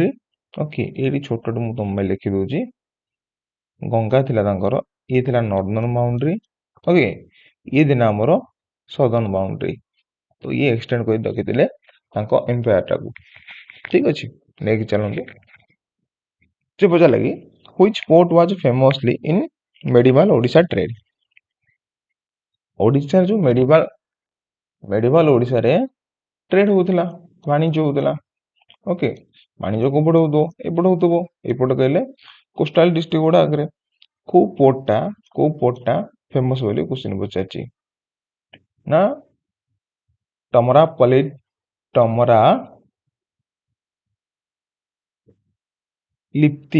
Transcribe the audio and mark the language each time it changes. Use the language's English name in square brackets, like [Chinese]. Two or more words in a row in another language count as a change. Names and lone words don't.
[Odia] ଓକେ, ଏଇଠି ଛୋଟଟେ ମୁଁ ତମ ପାଇଁ ଲେଖି ଦଉଛି। ଗଙ୍ଗା ଥିଲା ତାଙ୍କର, ଇଏ ଥିଲା [English] northern boundary. [Odia] ଓକେ, ଇଏ ଥିଲା ଆମର [English] southern boundary. [Odia] ତ ଇଏ ଏକ୍ସଟେଣ୍ଡ କରି ରଖିଥିଲେ ତାଙ୍କ ଏମ୍ପାୟାରଟାକୁ। ଠିକ ଅଛି, ନେଇକି ଚାଲନ୍ତୁ। ସେ ପଚାରିଲା କି [English] which port was famously in medieval [Odia] ଓଡ଼ିଶା ଟ୍ରେଡ୍। ଓଡ଼ିଶାରେ ଯୋଉ ମେଡିଭାଲ ଓଡ଼ିଶାରେ ଟ୍ରେଡ୍ ହଉଥିଲା, ବାଣିଜ୍ୟ ହଉଥିଲା। ଓକେ, ବାଣିଜ୍ୟ କୋଉପଟେ ହଉଥିବ? ଏପଟେ ହଉଥିବ। ଏପଟେ କହିଲେ [English] coastal district [Odia] ଗୁଡା ଆଗରେ। କୋଉ ପୋର୍ଟଟା ଫେମସ ବୋଲି କ୍ୱେଶ୍ଚିନ୍ ପଚାରିଛି, ନା ଟମରା ଲିପ୍ତି।